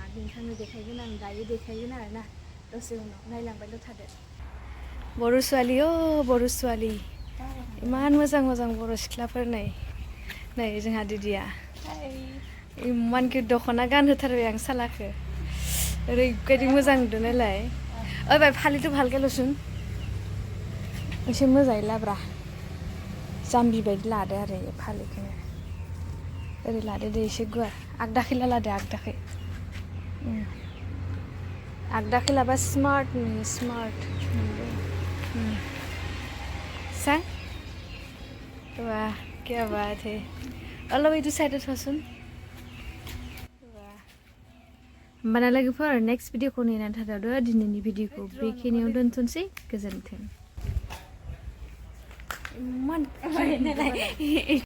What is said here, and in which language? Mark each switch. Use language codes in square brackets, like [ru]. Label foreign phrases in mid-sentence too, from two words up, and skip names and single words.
[brx] नोंथांनो देखायगोन आं दायो देखायगोन आरो ना दसे उनाव नायलांबायल' थादो बर' सुवालि इमान मोजां बर' सिख्लाफोर नै जोंहा दिदिया इमानखि दख'ना गानहोथारबाय आं सालाखो ओरैबायदि मोजां नुदों नालाय ओइ बाय फालिथ' भालके लसुन एसे मोजाङै लाब्रा जाम्बि बायदि लादो आरो फालिखौनो ओरै लादो दे एसे गुवार आगदाखै लादो आगदाखै लाबा स्मार्ट नुयो [en] smart song [hi] वाह क्या बात है अल्लाह इधर साइड [brx] थासुन होमबाना लोगोफोर नेक्स्ट भिडिअखौ नेनानै थादो दिनैनि भिडिअखौ बेखिनियाव दोनथ'नोसै गोजोन्थों